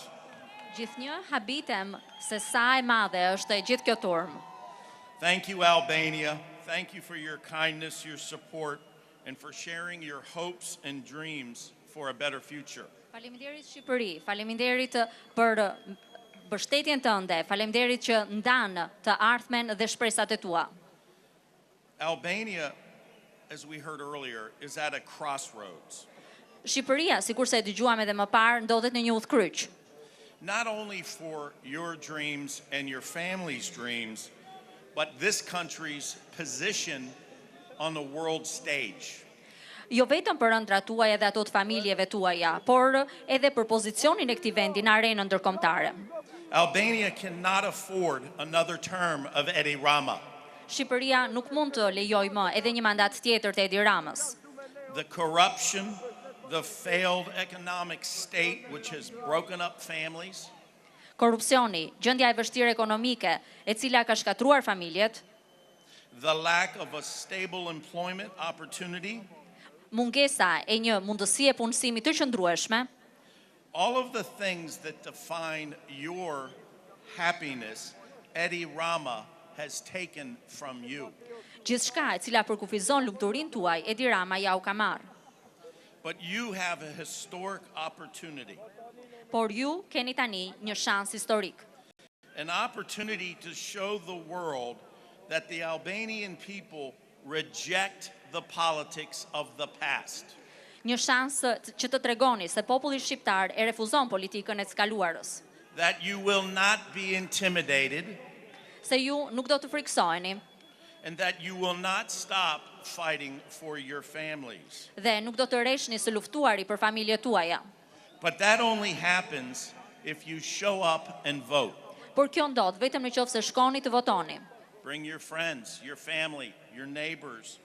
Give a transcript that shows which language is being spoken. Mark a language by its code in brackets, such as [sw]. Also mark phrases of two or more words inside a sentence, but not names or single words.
[sq] Gjithnjë habitem se sa e madhe është e gjithë kjo turmë. [en] Thank you, Albania. Thank you for your kindness, your support, and for sharing your hopes and dreams for a better future. [sq] Faleminderit Shqipëri, faleminderit për mbështetjen tënde, faleminderit që ndan të ardhmen dhe shpresat e tua. [en] Albania, as we heard earlier, is at a crossroads. [sq] Shqipëria, sikurse e dëgjuam edhe më parë, ndodhet në një udhkryq. [en] Not only for your dreams and your family's dreams, but this country's position on the world stage. [sq] Jo vetëm për ëndrat tuaja dhe ato të familjeve tuaja, por edhe për pozicionin e këtij vendi në arenën ndërkombëtare. [en] Albania cannot afford another term of Edi Rama. [sq] Shqipëria nuk mund të lejojë më edhe një mandat tjetër të Edi Ramës. [en] The corruption, the failed economic state which has broken up families, [sq] Korrupsioni, gjendja e vështirë ekonomike, e cila ka shkatruar familjet, [en] the lack of a stable employment opportunity, [sq] mungesa e një mundësie punësimi të qëndrueshme, [en] all of the things that define your happiness, Edi Rama has taken from you. [sq] gjithçka e cila përkufizon lumturinë tuaj, Edi Rama ja u ka marrë. [en] But you have a historic opportunity, [sq] Por ju keni tani një shans historik. [en] an opportunity to show the world that the Albanian people reject the politics of the past. [sq] Një shans që të tregoni se populli shqiptar e refuzon politikën e të kaluarës, [en] That you will not be intimidated, [sq] se ju nuk do të friksoheni [en] and that you will not stop fighting for your families. [sq] dhe nuk do të rreshni së luftuari për familjet tuaja. [en] But that only happens if you show up and vote. [sq] Por kjo ndodh vetëm në qoftë se shkoni të votoni. [en] Bring your friends, your family, your neighbors,